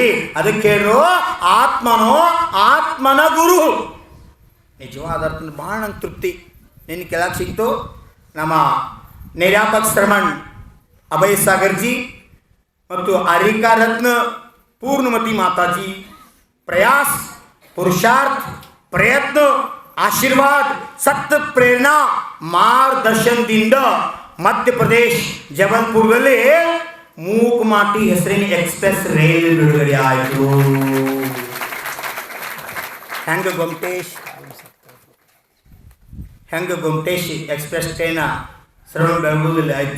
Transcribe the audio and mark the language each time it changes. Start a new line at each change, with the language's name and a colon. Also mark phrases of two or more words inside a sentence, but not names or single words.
Kannada: ಅದಕ್ಕೆ ಹೇಳೋ ಆತ್ಮನ ಗುರು. ನಿಜವಾದ ಅರ್ಥದಲ್ಲಿ ಭಾಳ ನಂಗೆ ತೃಪ್ತಿ ನಿನ್ನ ಕೆಳಗೆ ಸಿಕ್ತು. ನಮ್ಮ ನಿರ್ಯಾಪಕ್ ಶ್ರಮಣ್ ಅಭಯ್ ಸಾಗರ್ಜಿ ಮತ್ತು ಆರಿಕಾ ರತ್ನ ಪೂರ್ಣಮತಿ ಮಾತಾಜಿ
Hindi: प्रयास, पुरुषार्थ, प्रयत्न, आशीर्वाद, सत्य, प्रेरणा
Kannada: ಮಾರ್ಗದರ್ಶನದಿಂದ ಮಧ್ಯಪ್ರದೇಶ ಜಬಲ್ಪುರದಲ್ಲಿ ಮೂಕಮಾಟಿ ಹೆಸರಿನ ಎಕ್ಸ್ಪ್ರೆಸ್ ರೈಲು ಬಿಡುಗಡೆ ಆಯಿತು. ಹೆಂಗೆ ಗೊಮ್ಟೇಶ್ ಎಕ್ಸ್ಪ್ರೆಸ್ ಟ್ರೈನ ಶ್ರವಣ ಬೆಳಗುದಲ್ಲಿ ಆಯಿತು.